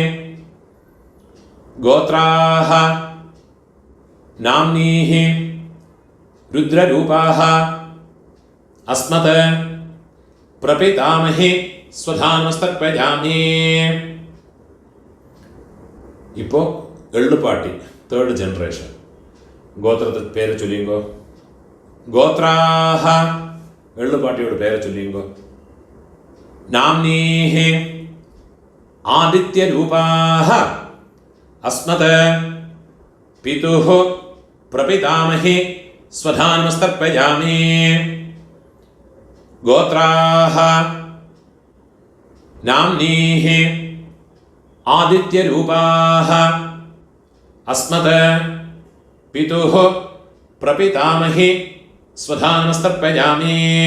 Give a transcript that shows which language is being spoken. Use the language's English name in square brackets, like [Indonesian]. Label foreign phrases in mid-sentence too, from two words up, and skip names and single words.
[Sanskrit] गोत्राः नाम्नीः रुद्ररूपाः अस्मत् प्रपितामही स्वधानमस्तर्पयामि. [Tamil] இப்போ எள்ளுப்பாட்டி 3rd ஜெனரேஷன். கோத்திரத்துக்கு பேரை சொல்லிங்கோ. கோத்ராஹ எள்ளுப்பாட்டியோட பேரை சொல்லிங்கோ. [Sanskrit] नाम्नीः आदित्यरूपाः अस्मत् पितुः प्रपितामही स्वधानमस्तर्पयामि। गोत्राः नाम्नीः आदित्यरूपाः अस्मत् पितुः प्रपितामही स्वधानमस्तर्पयामि।